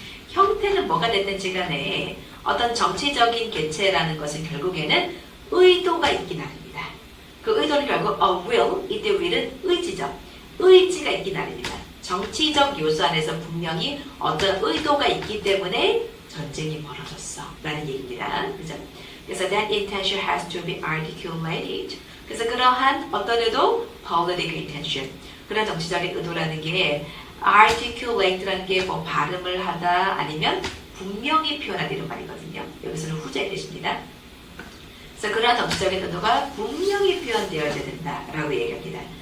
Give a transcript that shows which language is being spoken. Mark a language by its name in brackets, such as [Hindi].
[Korean] 형태는 뭐가 됐든지 간에 어떤 정치적인 개체라는 것은 결국에는 의도가 있긴 합니다. 그 의도는 결국 [English] a will, [Korean] 이때 will은 의지죠. 의지가 있긴 합니다. 정치적 요소 안에서 분명히 어떤 의도가 있기 때문에 전쟁이 벌어졌어 라는 얘기입니다. 그죠? 그래서 [English] that intention has to be articulated. [Korean] 그래서 그러한 어떤 의도, [English] political intention. [Korean] 그런 정치적인 의도라는 게 articulate라는 게 뭐 발음을 하다 아니면 분명히 표현하다 이런 말이거든요. 여기서는 후자의 뜻입니다. 그래서 그러한 정치적인 의도가 분명히 표현되어야 된다라고 얘기합니다.